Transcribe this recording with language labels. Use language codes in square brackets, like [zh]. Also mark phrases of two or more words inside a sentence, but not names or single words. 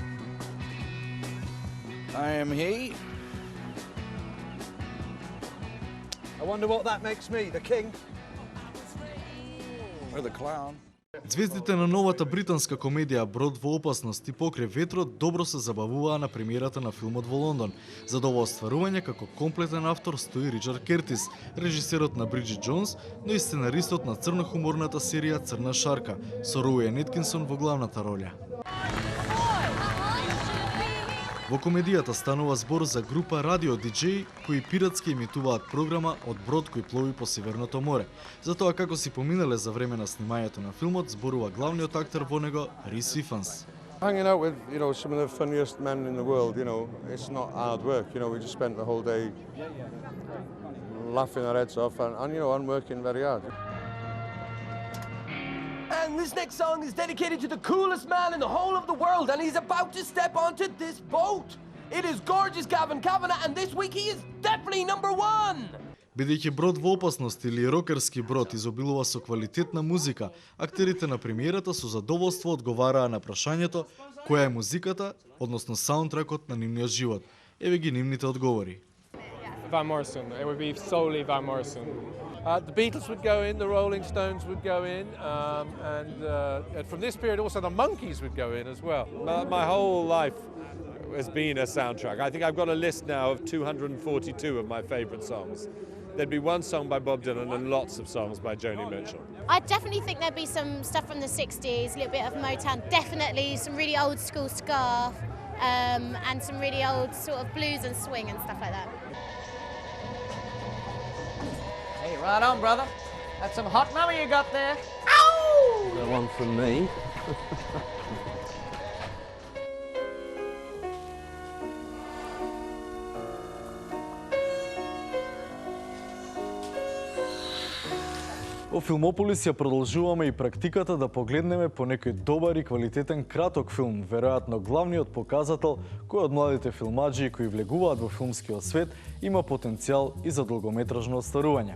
[en] I am he. I wonder what that makes me, the king? Or the clown? [mk] Звездите на новата британска комедија Брод во опасност и покрај ветрот добро се забавуваа на премиерата на филмот во Лондон. За ова остварување како комплетен автор стои Ричард Кертис, режисерот на Бриджит Джонс, но и сценаристот на црнохуморната серија Црна шарка, со Роуен Еткинсон во главната роља. Во комедијата станува збор за група радио-диджеи кои пиратски емитуваат програма од брод кој плови по Северното море. Затоа како си поминале за време на снимањето на филмот, зборува главниот актер во него Рис Ифанс. [en] Hanging out with, some of the funniest men in the world, it's not hard work, we just spent the whole day laughing our heads off and working very hard. And this next song is dedicated to the coolest man in the whole of the world, and he's about to step onto this boat. It is gorgeous Gavin Kavanagh, and this week he is definitely #1. [mk] Бидејќи брод во опасност или рокерски брод изобилува со квалитетна музика, актерите на премиерата со задоволство одговараа на прашањето која е музиката, односно саундтрекот на нивниот живот. Еве ги нивните одговори. [en] Van Morrison. It would be solely Van Morrison. The Beatles would go in, the Rolling Stones would go in, and from this period also the Monkees would go in as well. My whole life has been a soundtrack. I think I've got a list now of 242 of my favourite songs. There'd be one song by Bob Dylan and lots of songs by Joni Mitchell. I definitely think there'd be some stuff from the 60s, a little bit of Motown, definitely some really old school ska, and some really old sort of blues and swing and stuff like that. Hey, right on, brother. That's some hot mama you got there. Ow! The one from me. [mk] Во Филмополис ја продолжуваме и практиката да погледнеме по некој добар и квалитетен краток филм, веројатно главниот показател кој од младите филмаџи кои влегуваат во филмскиот свет има потенцијал и за долгометражно остарување.